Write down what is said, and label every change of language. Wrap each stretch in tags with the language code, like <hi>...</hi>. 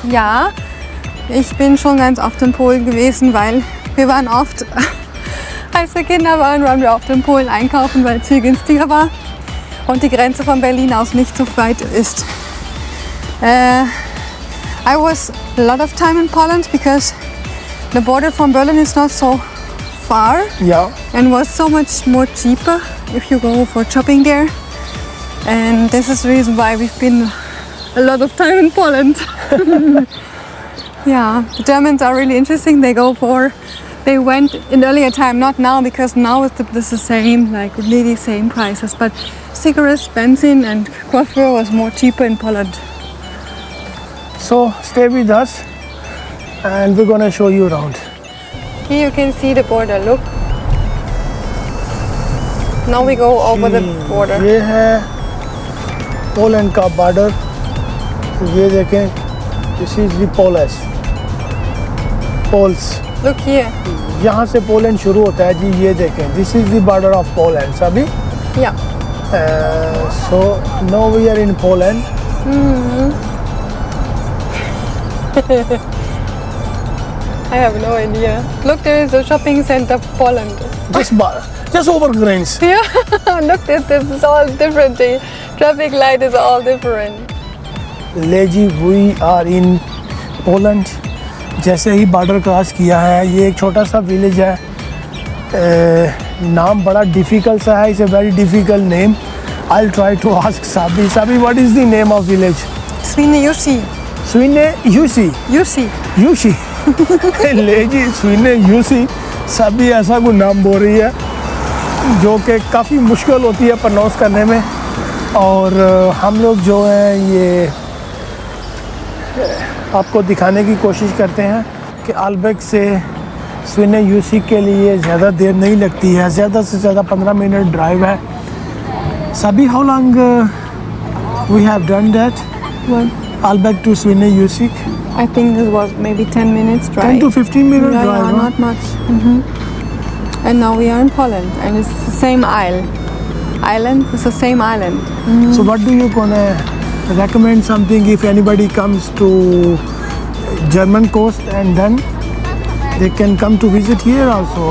<de>Ja, ich bin schon ganz oft in Polen gewesen, weil wir waren oft, als wir Kinder waren wir oft in Polen einkaufen, weil es viel günstiger war und die Grenze von Berlin aus nicht so weit ist.</de> <en>I was a lot of time in Poland because the border from Berlin is not so far Yeah. and was so much more cheaper if you go for shopping there. And this is the reason why we've been a lot of time in Poland. Yeah, the Germans are really interesting. They went in earlier time, not now because now it's the same, like really same prices. But cigarettes, benzene and coffee was more cheaper in Poland. So stay with us and we're gonna show you around. Here you can see the border, look. Now we go over the border.</en> <hi>ये है Poland का border, ये देखें,</hi> <en>This is the Poles. Look here.</en> <hi>यहाँ से Poland शुरू होता है जी, ये देखें,</hi> <en>this is the border of Poland</en> <hi>सभी।</hi> <en>Yeah. So no we are in Poland. I have no idea. Look, there is a shopping center of Poland. just over grains. Yeah, look, this is all different. The traffic light is all different. लेजी, we are in Poland.</en> <hi>जैसे ही border cross किया है, ये एक छोटा सा village है, नाम बड़ा डिफ़िकल्ट सा है,</hi> <en>It's a very difficult name. I will try to ask Sabi. Sabi, what is the name of village? Svineyusi. स्विने यूसी। Yusi. यूसी लेजी स्विने यूसी।</en> <hi>Sabi ऐसा कोई नाम बोल रही है जो कि काफ़ी मुश्किल होती है प्रोनाउंस करने में, और हम लोग जो हैं ये आपको दिखाने की कोशिश करते हैं कि आलबेक से स्विने यूसी के लिए ज़्यादा देर नहीं लगती है, ज़्यादा से ज़्यादा 15 मिनट ड्राइव है।</hi> <en>Sabi, how long we have done that? Albeck to Svinne Jusik? I think this was maybe 10 minutes drive. 10 to 15 minute Yeah, drive, huh? not much. And now we are in Poland, and it's the same island. It's the same island. So what do you gonna recommend something if anybody comes to German coast and then they can come to visit here also?</en>